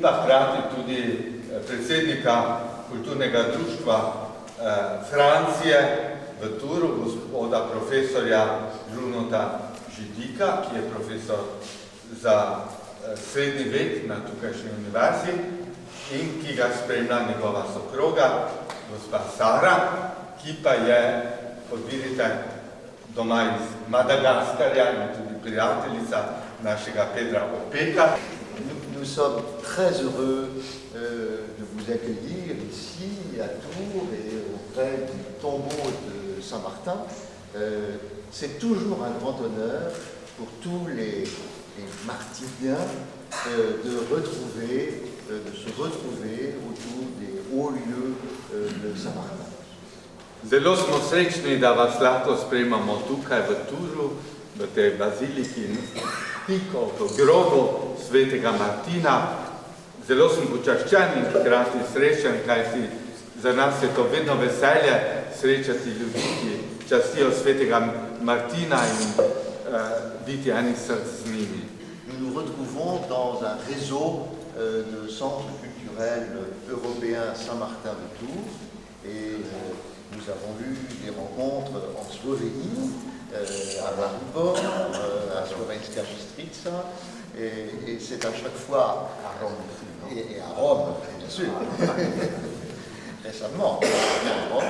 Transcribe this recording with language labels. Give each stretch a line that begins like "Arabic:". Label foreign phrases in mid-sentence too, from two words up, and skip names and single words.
Slovenian: pa hkrati tudi predsednika kulturnega društva Francije v Turu, gospoda profesorja Brunota Židika, ki je profesor za srednji vek na tukajšnji univerzi in ki ga spremlja njegova sokroga, gospa Sara, ki pa je, kot vidite, doma iz Madagaskarja in tudi prijateljica našega Pedra Opeka.
French: Nous sommes très heureux de vous accueillir ici à Tours et auprès du tombeau de Saint-Martin. C'est toujours un grand honneur pour tous les martiniens de se retrouver autour des hauts lieux de Saint-Martin.
Slovenian: Zelo smo srečni, da vas lahko sprejmamo tukaj v Turu, v tej baziliki, tik ob grobu Svetega Martina. Zelo sem počaščen in hkrati srečen, kajti za nas je to vedno veselje srečati ljudi, ki častijo Svetega Martina in biti enih src z njimi.
French: Nous nous retrouvons dans un réseau de centres culturels européens Saint-Martin de Tours et nous avons eu des rencontres en Slovénie, à Maribor, à Slovenska Bystrica, et c'est à chaque fois à Rome, et à Rome, bien sûr, récemment, à Rome.